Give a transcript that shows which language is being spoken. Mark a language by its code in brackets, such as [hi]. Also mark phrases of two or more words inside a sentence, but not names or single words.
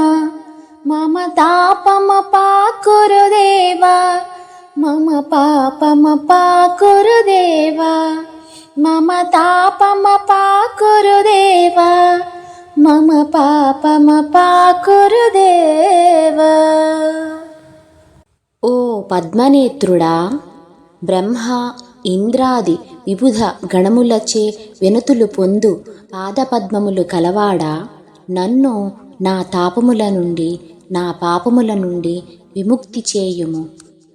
[sa] मम तापमपाकुरु देवा, मम पापमपाकुरु देवा। मम तापमपाकुरु देवा, मम पापमपाकुरु देवा। [te] ఓ పద్మనేత్రుడా, బ్రహ్మ ఇంద్రాది విబుధ గణములచే వినతులు పొందు పాదపద్మములు కలవాడా, నన్ను నా తాపముల నుండి నా పాపముల నుండి విముక్తి చేయుము.